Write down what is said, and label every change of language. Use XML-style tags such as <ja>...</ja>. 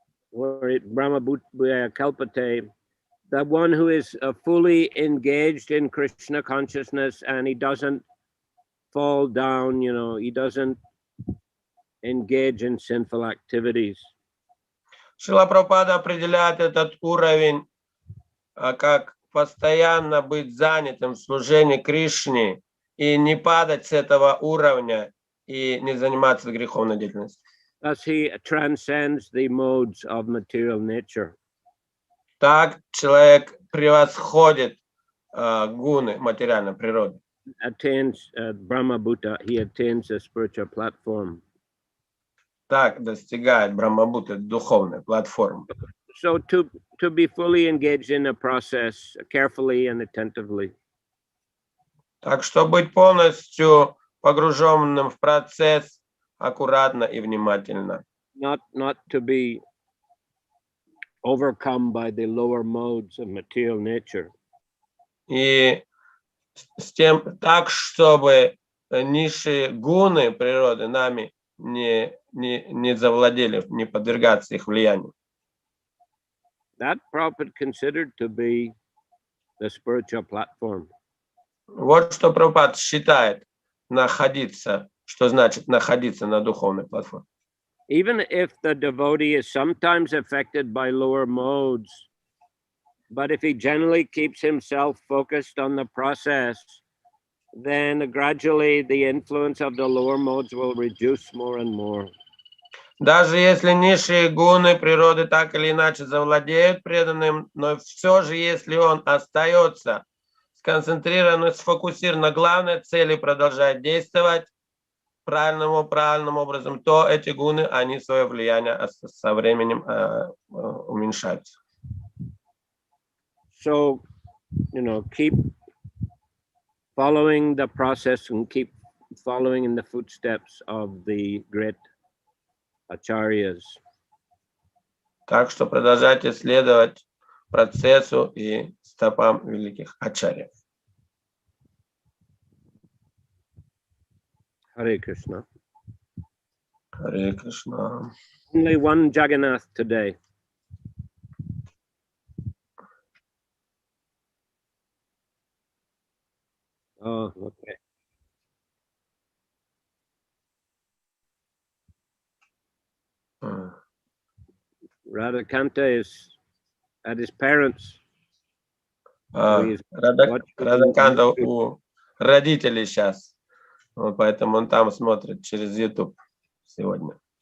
<en>Where it Brahma Bhuta Kalpate, the one who is fully engaged in Krishna consciousness and he doesn't fall down, he doesn't engage in sinful activities.</en> <ru>Шрила Прабхупада определяет этот уровень как постоянно быть занятым в служении Кришне и не падать с этого уровня и не заниматься греховной деятельностью.</ru> <en>Thus he transcends the modes of material nature.</en> <ru>Так человек превосходит гуны материальной природы.</ru> <en>Attains Brahma Bhuta, he attains a spiritual platform.</en> <ru>Так достигает Брахма-бхуты духовной платформы.</ru> <en>So to be fully engaged in a process carefully and attentively.</en> <ru>Так что быть полностью погруженным в процесс аккуратно и внимательно.</ru> <en>Not to be overcome by the lower modes of material nature.</en> <ru>И с тем так, чтобы низшие гуны природы нами не завладели, не подвергаться их влиянию.</ru> <en>That Prabhupada considered to be the spiritual platform.</en> <ru>Вот что Прабхупад считает находиться, что значит находиться на духовной платформе.</ru> <en>Even if the devotee is sometimes affected by lower modes, but if he generally keeps himself focused on the process, then gradually the influence of the lower modes will reduce more and more.</en> <ru>Даже если низшие гуны природы так или иначе завладеют преданным, но все же, если он остается сконцентрирован и сфокусирован на главной цели, продолжает действовать правильным образом, то эти гуны, они свое влияние со временем уменьшаются.</ru> <en>So, keep following the process and keep following in the footsteps of the great acharyas.</en> <ru>Так что продолжайте следовать процессу и стопам великих ачарьев.</ru> <en>Hare Krishna.</en> <ru>Харе Кришна.</ru> <en>Only one Jagannath today. Oh, okay. Radhakanta is at his parents'.</en> <ru>Радхаканта у родителей сейчас. Вот поэтому он там смотрит через YouTube сегодня.</ru>